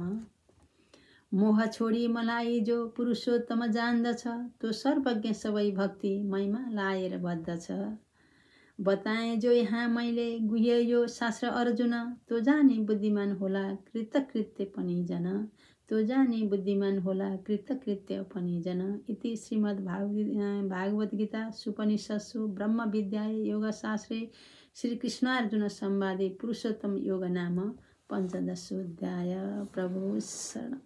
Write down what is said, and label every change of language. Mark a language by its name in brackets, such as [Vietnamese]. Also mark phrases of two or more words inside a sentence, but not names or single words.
[Nepali] मोह छोडी मलाई जो पुरुषोत्तम जान्दछ त्यो सर्वज्ञ सबै भक्ति मैमा लाएर बद्दछ। बताएँ जो यहाँ मैले गुह्य यो शास्त्र अर्जुन त्यो जाने बुद्धिमान होला कृतकृत्य पनि जन। त्यो जाने बुद्धिमान होला कृतकृत्य पनि जन। [Sanskrit] इति श्रीमद् भागवत गीता सुपनिषत्सु ब्रह्म विद्याय योगशास्त्रे श्रीकृष्णार्जुन संवादे पुरुषोत्तम योग नाम 15 अध्याय। [Nepali] प्रभु शरण।